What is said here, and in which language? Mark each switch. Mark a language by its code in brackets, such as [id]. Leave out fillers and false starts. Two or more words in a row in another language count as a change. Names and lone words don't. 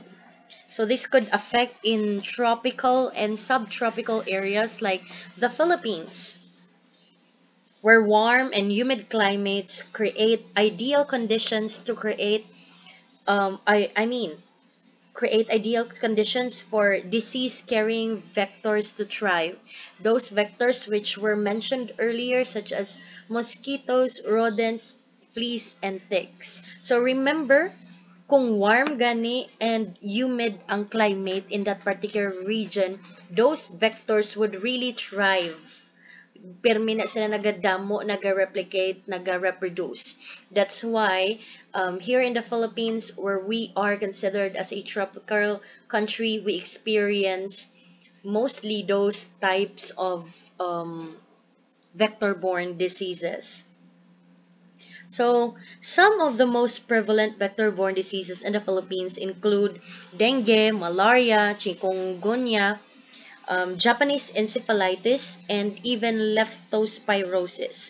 [en] So this could affect in tropical and subtropical areas like the Philippines, where warm and humid climates create ideal conditions to create ideal conditions for disease-carrying vectors to thrive. Those vectors which were mentioned earlier, such as mosquitoes, rodents, fleas, and ticks. So remember, kung warm gani and humid ang climate in that particular region, those vectors would really thrive. [hil] Pirmi na sila nagadamo, naga-replicate, naga-reproduce. [en] That's why here in the Philippines, where we are considered as a tropical country, we experience mostly those types of vector-borne diseases. So, some of the most prevalent vector-borne diseases in the Philippines include dengue, malaria, chikungunya, Japanese encephalitis, and even leptospirosis.